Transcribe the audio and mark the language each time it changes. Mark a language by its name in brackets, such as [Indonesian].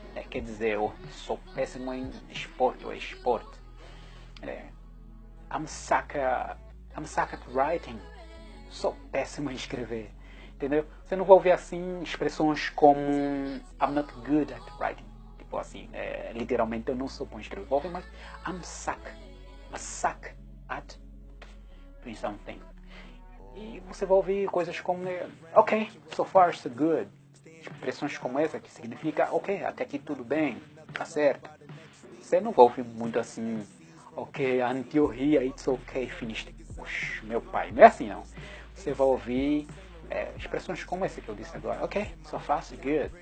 [Portuguese] Quer dizer, eu sou péssimo em esporte ou esporte. [English] I'm suck at writing. [Portuguese] Sou péssimo em escrever. Entendeu? Você não vai ouvir assim expressões como [English] I'm not good at writing. [Portuguese] Tipo assim, literalmente eu não sou bom em escrever. Vou ouvir, mas [English] I'm suck at doing something. [Portuguese] E você vai ouvir coisas como [English] ok, so far so good. [Portuguese] Expressões como essa que significa ok, até aqui tudo bem, tá certo. Você não vai ouvir muito assim, [English] ok, until here it's ok, finished. [Portuguese] Puxa, meu pai, não é assim não. Você vai ouvir expressões como essa que eu disse agora, [English] ok, so far so good.